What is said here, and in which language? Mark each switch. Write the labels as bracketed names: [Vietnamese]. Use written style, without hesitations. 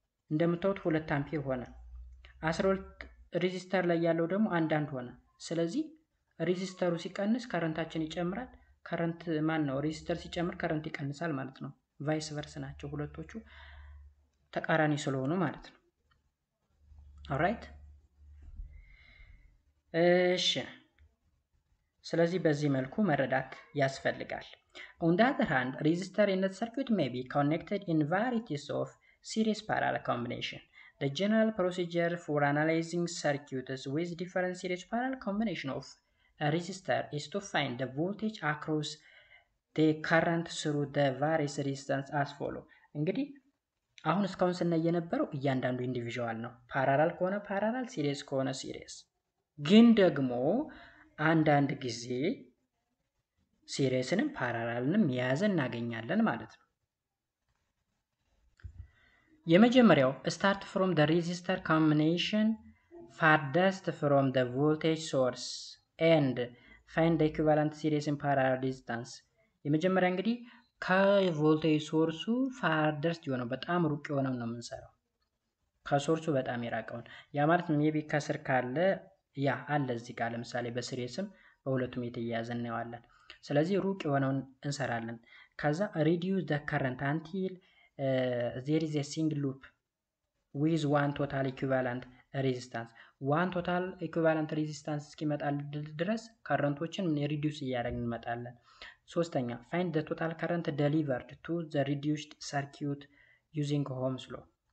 [Amharic] እንደምታዩት 2 አምፒር ሆነ። 12 ሬዚስተር ላይ ያለው ደግሞ 1 ሆነ። ስለዚህ ሬዚስተሩ ሲቀንስ ከረንታችን ይጨምራል። ከረንት ነው ሬዚስተር ሲጨምር ከረንት ይቀንሳል ማለት ነው። ቫይስ ቨርስ ናቸው ሁለቶቹ ተቃራኒ ስለሆኑ ማለት ነው። ኦልራይት እሺ ስለዚህ በዚህ መልኩ መረዳት ያስፈልጋል። [English] On the other hand, resistor in the circuit may be connected in varieties of series parallel combination. The general procedure for analyzing circuits with different series parallel combination of a resistor is to find the voltage across the current through the various resistance as follow. [Amharic] እንግዲህ አሁን እስካሁን ስናይ የነበረው እያንዳንዱ ኢንዲቪዥዋል ነው። ፓራላል ከሆነ ፓራላል፣ ሲሪየስ ከሆነ ሲሪየስ። ግን ደግሞ አንዳንድ ጊዜ ሲሪየስንም ፓራላልንም የያዘ እናገኛለን ማለት ነው። የመጀመሪያው [English] start from the resistor combination farthest from the voltage source and find the equivalent series and parallel resistance። [Amharic] የመጀመሪያ እንግዲህ ከቮልቴጅ ሶርሱ farthest የሆነው በጣም ሩቅ የሆነው ነው የምንሰራው። ከሶርሱ በጣም የራቀውን ያ ማለት ሜቢ ከስር ካለ ያ አለ እዚህ ጋር ለምሳሌ በሲሪስም በሁለቱም የተያያዘ እናየዋለን። ስለዚህ ሩቅ የሆነውን እንሰራለን። ከዛ [English] reduce the current until there is a single loop with one total equivalent resistance [Amharic] one total equivalent resistance እስኪመጣል ድረስ ከረንቶችን ሪዲዩስ እያደረግን እንመጣለን። ሶስተኛ [English] find the total current delivered to the reduced circuit using Ohm's law።